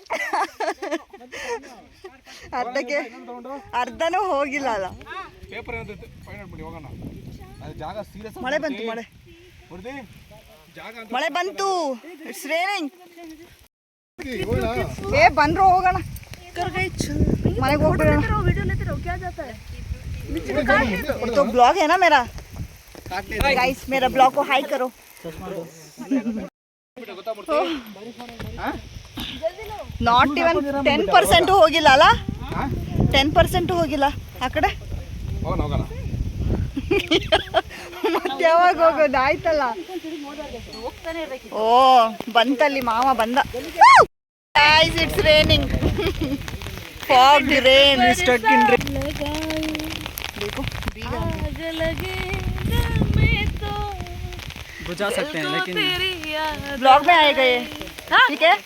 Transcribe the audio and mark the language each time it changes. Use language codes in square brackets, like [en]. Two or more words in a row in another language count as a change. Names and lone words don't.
[kn] ಅರ್ಧನೂ ಹೋಗಿಲ್ಲ ಅಲ್ಲ. ಪೇಪರ್ ಏನಾದ್ರು [en] find out [kn] ಮಾಡಿ ಹೋಗೋಣ. ಅದು ಜಾಗ ಸೀರಿಯಸ್. ಮಳೆ ಬಂತು. ಹೊಡೆದಿ ಜಾಗ ಅಂತ ಮಳೆ ಬಂತು. [en] it's raining. [kn] ಏ ಬಂದ್ರು ಹೋಗೋಣ. ಮನೆಗೆ ಹೋಗ್ಬಿಡೋಣ. [hi] वीडियो लेते रहो क्या जाता है. तो ब्लॉग है ना मेरा गाइस. मेरा ब्लॉग को हाई करो. [en] not even [kn] 10% ಹೋಗಿಲ್ಲ ಅಲ್ಲ. 10% ಹೋಗಿಲ್ಲ ಆ ಕಡೆ. ಹೋಗೋಣ. ಮತ್ತೆ ಯಾವಾಗ ಹೋಗೋದು? ಆಯ್ತಲ್ಲ. ಓ ಬಂತಲ್ಲಿ ಮಾವ ಬಂದ. [en] guys it's raining. fog rain stuck in rain. [hi] देखो आग लगेगा मैं तो बुझा सकते हैं लेकिन तेरी याद. ब्लॉग में आएगा ये. ठीक है.